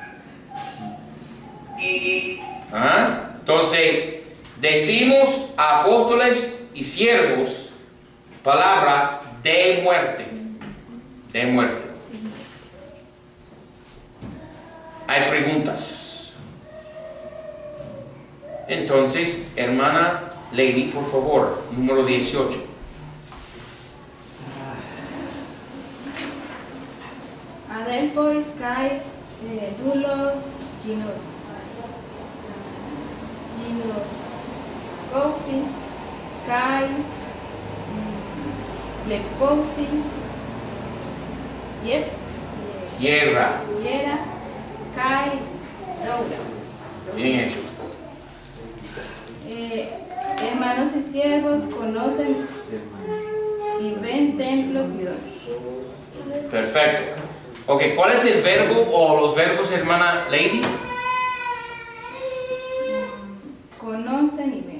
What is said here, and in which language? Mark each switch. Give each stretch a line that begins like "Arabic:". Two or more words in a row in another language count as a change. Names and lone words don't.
Spanish: Entonces, decimos a apóstoles y siervos palabras de muerte. De muerte. Hay preguntas. Entonces, hermana Lady, por favor, número 18.
Greek: ἀδελφοί, καί, δοῦλοι, γινώσκουσιν, καί, βλέπουσιν, Hierra. καί, δῶρα.
Spanish: Bien hecho. Hermanos y siervos conocen y ven templos y dones. Perfecto. Ok, ¿cuál es el verbo o los verbos, hermana Lady? Conocen y ven.